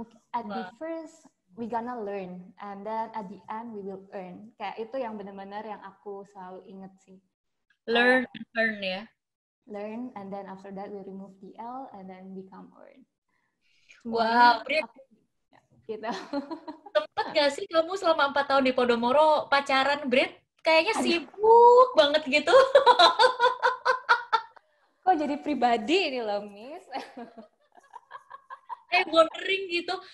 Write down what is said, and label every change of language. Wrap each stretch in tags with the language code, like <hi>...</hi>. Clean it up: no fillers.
<en>At the first we gonna learn, and then at the end we will earn.</en> <id>Kayak itu yang benar-benar yang aku selalu inget sih.</id> <en>Learn and earn ya. Learn, and then after that we remove the L, and then become earn. Wow, Brit.</en> <id>Gitu. Sempet gak sih kamu selama 4 tahun di Podomoro pacaran, Brit? Kayaknya sibuk banget gitu. Kok jadi pribadi ini loh, Miss? Wondering gitu.</id>